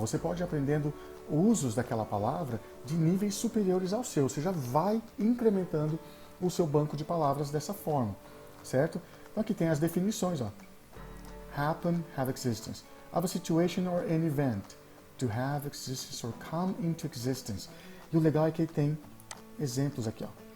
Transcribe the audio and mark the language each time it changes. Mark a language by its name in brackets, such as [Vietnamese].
[Portuguese] Você pode ir aprendendo usos daquela palavra de níveis superiores ao seu. Você já vai incrementando o seu banco de palavras dessa forma, certo? Então, aqui tem as definições, ó. [English] Happen, have existence. Of a situation or an event. To have existence or come into existence. [Portuguese] E o legal é que tem exemplos aqui, ó.